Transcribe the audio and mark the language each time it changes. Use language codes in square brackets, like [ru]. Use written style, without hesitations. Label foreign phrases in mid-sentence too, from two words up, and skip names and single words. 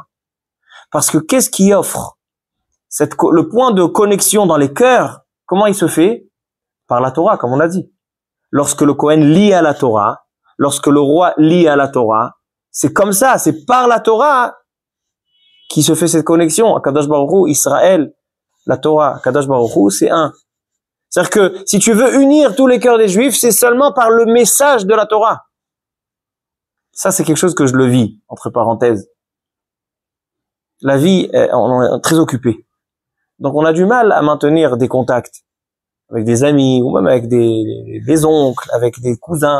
[fr] Parce que qu'est-ce qui offre le point de connexion dans les cœurs? Comment il se fait? Par la Torah, comme on l'a dit. Lorsque le Kohen lit à la Torah, lorsque le roi lit à la Torah, c'est comme ça, c'est par la Torah qui se fait cette connexion. [he] קדוש ברוך הוא, [fr] Israël, la Torah, [he] קדוש ברוך הוא, [fr] c'est un. C'est-à-dire que si tu veux unir tous les cœurs des Juifs, c'est seulement par le message de la Torah. Ça, c'est quelque chose que je le vis, entre parenthèses. La vie, on est très occupé. Donc on a du mal à maintenir des contacts avec des amis, ou même avec des oncles, avec des cousins.